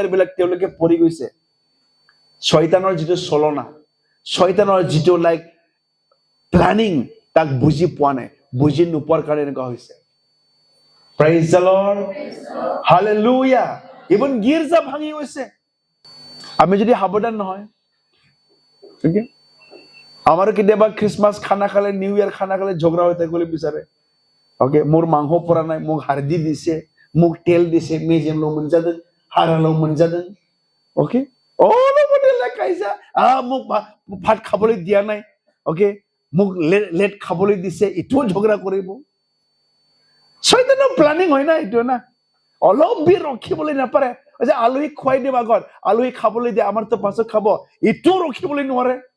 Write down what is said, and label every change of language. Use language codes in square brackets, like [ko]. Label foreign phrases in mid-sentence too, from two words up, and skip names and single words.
[as] বিলাক তেওঁলোকে পৰি গৈছে শয়তানৰ যিটো চলনা শয়তানৰ যিটো প্লানিং তাক বুজি পোৱা নাই বুজি নোপোৱাৰ কাৰণে এনেকুৱা হৈছে [en] praise the lord hallelujah even [as] গীৰ্জা ভাঙি গৈছে আমি যদি সাৱধান নহয় ঠিক আমাৰো কেতিয়াবা খ্ৰীষ্টমাছ খানা খালে নিউ ইয়াৰ খানা খালে ঝগড়া হৈ থাকিবলৈ বিচাৰে ওকে মোৰ মাংস পৰা নাই মোক হাৰ্দি দিছে মোক তেল দিছে মেজেমলো [brx] मोनजादों हारालो मोनजादों [as] ओके অলপতে লাগাইছা মোক ভাত খাবলৈ দিয়া নাই ওকে মোক লেট খাবলৈ দিছে ইটো ঝগড়া কৰিব শয়তানৰ প্ল্যানিং হয় না ইটো না অলপ বি ৰখিবলৈ নাপাৰে যে আলহী খুৱাই দিব আগত আলহী খাবলৈ দিয়ে আমাৰ তো পাছত খাব ইটো ৰখিবলৈ নোৱাৰে